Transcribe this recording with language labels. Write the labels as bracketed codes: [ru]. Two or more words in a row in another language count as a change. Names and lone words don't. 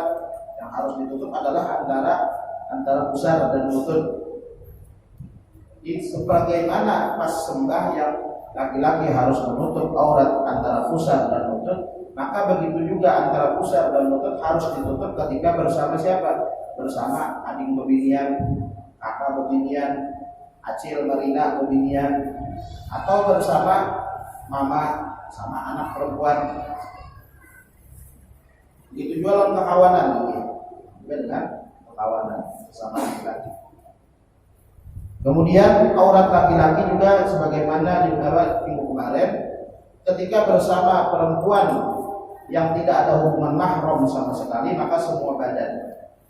[id] Yang harus ditutup adalah antara pusar dan lutut. Jadi sebagaimana pas sembahyang laki-laki harus menutup aurat antara pusar dan lutut, maka begitu juga antara pusar dan lutut harus ditutup ketika bersama siapa? [bjn] Bersama adik bebinian, kakak bebinian, acil marina bebinian, atau bersama mama sama anak perempuan. [id] Itu juga dalam kekawanan, juga dengan kekawanan bersama laki-laki. Kemudian aurat laki-laki juga sebagaimana dibahas minggu kemarin, ketika bersama perempuan yang tidak ada hubungan mahram sama sekali, maka semua badan.